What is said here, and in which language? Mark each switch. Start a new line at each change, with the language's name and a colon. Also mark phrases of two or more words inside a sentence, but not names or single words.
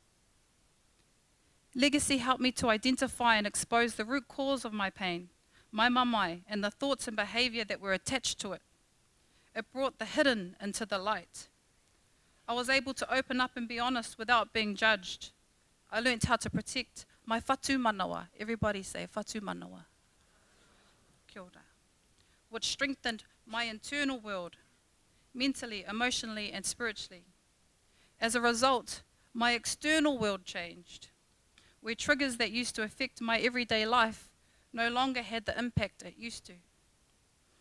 English: Legacy helped me to identify and expose the root cause of my pain, my mamae, and the thoughts and behaviour that were attached to it. It brought the hidden into the light. I was able to open up and be honest without being judged. I learned how to protect my
Māori: whatu manawa.
English: Everybody say
Māori: whatu manawa. Kia ora.
English: Which strengthened my internal world, mentally, emotionally, and spiritually. As a result, my external world changed, where triggers that used to affect my everyday life no longer had the impact it used to.